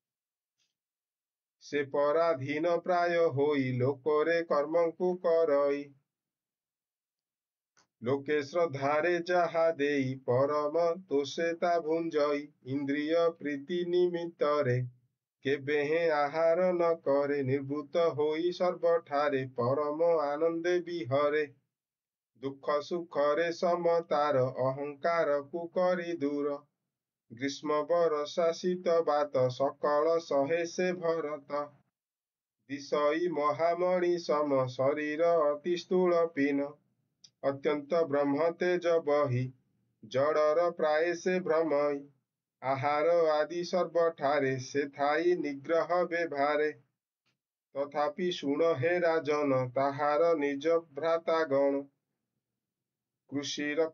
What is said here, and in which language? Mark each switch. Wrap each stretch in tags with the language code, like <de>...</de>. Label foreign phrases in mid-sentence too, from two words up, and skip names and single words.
<or>ସେ ପରାଧୀନ ପ୍ରାୟ ହୋଇ ଲୋକରେ କର୍ମଙ୍କୁ କରଇ ଲୋକେ ଶ୍ରଦ୍ଧାରେ ଯାହା ଦେଇ ପରମ ତୋଷେ ତା ଭୁଞ୍ଜଇ ଇନ୍ଦ୍ରିୟ ପ୍ରୀତି ନିମିତ୍ତରେ କେବେ ହେ ଆହାର ନ କରେ ନିର୍ଭୂତ ହୋଇ ସର୍ବଠାରେ ପରମ ଆନନ୍ଦେ ବିହରେ ଦୁଖ ସୁଖରେ ସମତାର ଅହଂକାର କୁ କରି ଦୂର ଗ୍ରୀଷ୍ମ ବରଷା ଶୀତ ବାତ ସକଳ ସହେ ସେ ଭରତ ବିଷୟୀ ମହାମଣି ସମ ଶରୀର ଅତି ସ୍ଥୂଳ ପୀନ ଅତ୍ୟନ୍ତ ବ୍ରହ୍ମ ତେଜ ବହି ଜଡ଼ର ପ୍ରାୟ ସେ ଭ୍ରମଇ ଆହାର ଆଦି ସର୍ବଠାରେ ସେ ଥାଇ ନିଗ୍ରହ ବେଭାରେ ତଥାପି ଶୁଣ ହେ ରାଜନ ତାହାର ନିଜ ଭ୍ରାତାଗଣ କୃଷି</or>